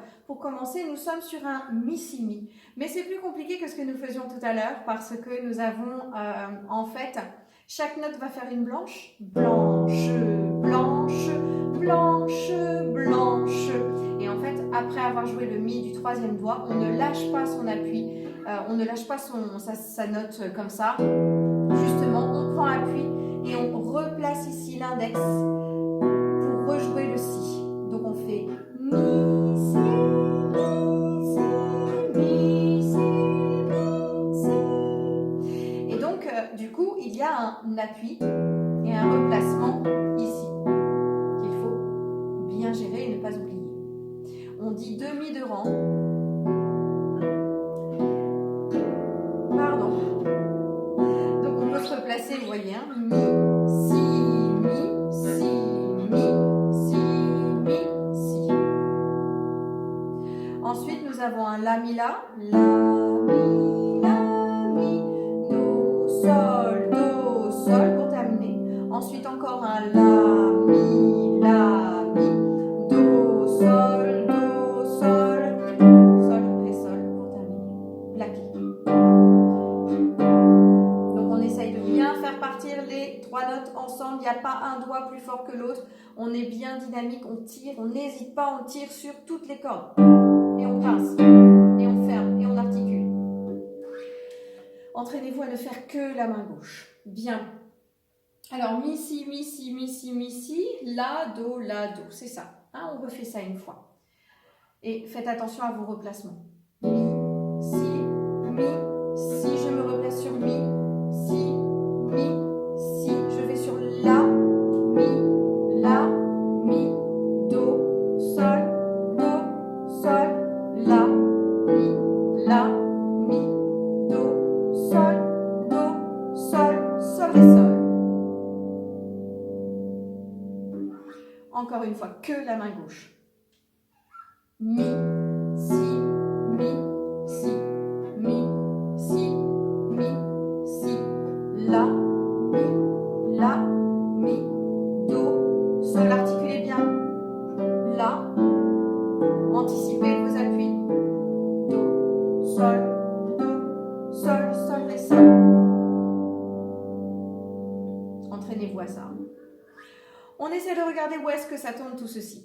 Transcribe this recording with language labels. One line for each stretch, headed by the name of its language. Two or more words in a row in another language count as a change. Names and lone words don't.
French: Pour commencer, nous sommes sur un mi-si-mi. Mais c'est plus compliqué que ce que nous faisions tout à l'heure parce que nous avons, en fait, chaque note va faire une blanche. Blanche, blanche, blanche, blanche. Et en fait, après avoir joué le mi du troisième doigt, on ne lâche pas son appui. On ne lâche pas sa note comme ça. Justement, on prend appui et on replace ici l'index pour rejouer le si. Donc on fait mi, si, mi, si, mi, si, mi, si. Et donc, du coup, il y a un appui et un replacement ici qu'il faut bien gérer et ne pas oublier. On dit demi de rang. Pardon. Donc on peut se replacer, vous voyez, hein, mi, si, mi, si, mi, si, mi, si. Ensuite, nous avons un la, mi, do, sol pour terminer. Ensuite, encore un la, mi, do, sol, ré, sol pour terminer. La clé. Partir les trois notes ensemble, il n'y a pas un doigt plus fort que l'autre, on est bien dynamique, on tire, on n'hésite pas, on tire sur toutes les cordes et on pince et on ferme et on articule. Entraînez-vous à ne faire que la main gauche. Bien. Alors mi, si, mi, si, mi, si, mi, si, la, do, c'est ça. Hein, on refait ça une fois. Et faites attention à vos replacements. Mi, si, je me replace sur mi, si, mi, si, je vais sur la, mi, do, sol, la, mi, do, sol, ré, sol. Encore une fois, que la main gauche. Mi, si, mi, si, mi, si, mi, si, la, mi, do, sol, articulez bien, la, anticipez vos appuis, do, sol, ré, sol. Entraînez-vous à ça. On essaie de regarder où est-ce que ça tourne tout ceci.